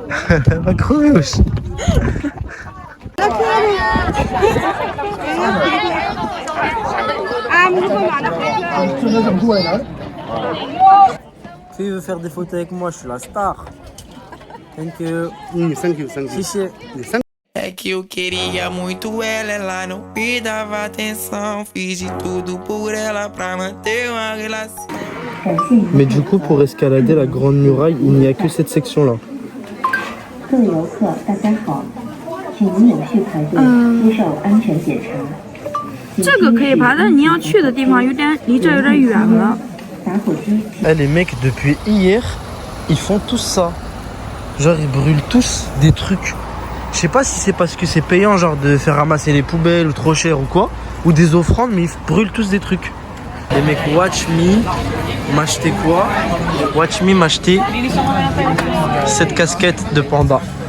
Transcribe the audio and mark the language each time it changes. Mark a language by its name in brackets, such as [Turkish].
[French] Elle va crever aussi. Qui veut faire des photos avec moi? Je suis la star. [English] Thank you. Thank you. [Portuguese] É que eu queria muito ela, ela não me dava atenção. Fiz de tudo por ela pra manter uma relação. [French] Mais du coup, pour escalader la grande muraille, il n'y a que cette section-là. [Chinese] 各位游客，大家好，请您有序排队，接受安全检查。这个可以爬，但是您要去的地方离这有点远了。 [French] Eh, les mecs, depuis hier, ils font tous ça. Genre, ils brûlent tous des trucs. Je sais pas si c'est parce que c'est payant, genre de faire ramasser les poubelles ou trop cher ou quoi, ou des offrandes, mais ils brûlent tous des trucs. Les mecs, [English] watch me, [French] m'acheter quoi? [English] Watch me [French] m'acheter cette casquette de panda.